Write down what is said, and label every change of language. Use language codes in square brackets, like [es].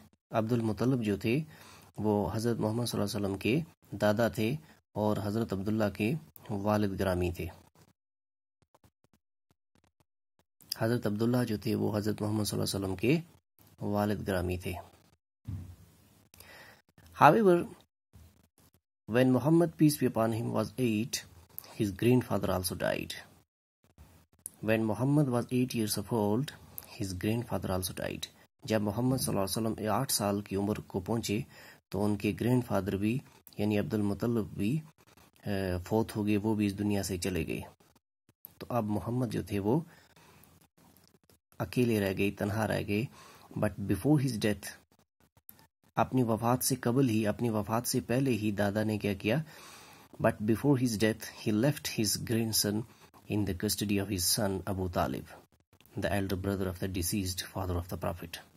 [ur] عبد المطلب جو تھے وہ حضرت محمد صلی اللہ علیہ وسلم کے دادا تھے اور حضرت عبداللہ کے والد گرامی تھے. حضرت عبداللہ جو تھے وہ حضرت محمد صلی اللہ علیہ وسلم کے والد گرامی تھے. [en] However, when Muhammad, peace be upon him, was 8, his grandfather also died. When Muhammad was 8 years of old, his grandfather also died. [ur] جب محمد صلی اللہ علیہ وسلم 8 سال کی عمر کو پہنچے تو ان کے گرینڈ فادر بھی یعنی عبد المطلب بھی فوت ہو گئے، وہ بھی اس دنیا سے چلے گئے. تو اب محمد جو تھے وہ اکیلے رہ گئے، تنہا رہ گئے. [en] but before his death, [ur] اپنی وفات سے قبل ہی، اپنی وفات سے پہلے ہی دادا نے کیا کیا، [en] But before his death he left his grandson in the custody of his son Abu Talib, the elder brother of the deceased father of the Prophet.